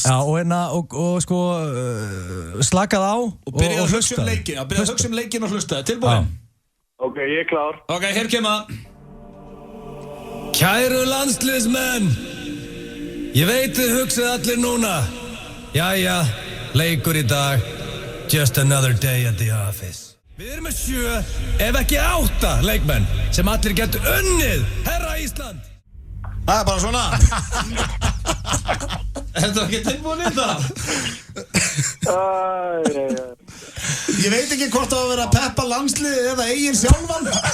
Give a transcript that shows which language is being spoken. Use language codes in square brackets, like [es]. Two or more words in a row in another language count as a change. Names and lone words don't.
[is] Já, og sko, slakað á og byrja að hugsa hlusta. um leikin og hlusta. Tilbúin? Ok, ég er klár. Ok, hér kemur. Kæru landsliðsmenn, ég veit þið hugsið allir núna. Jæja, leikur í dag, [en] just another day at the office. [is] Við erum með 7, ef ekki 8 leikmenn sem allir getur unnið, herra Ísland. Það er bara svona. Er þetta ekki tilbúin í það? Ég veit ekki hvort það var að vera að peppa landsliðið eða Egil sjálfan.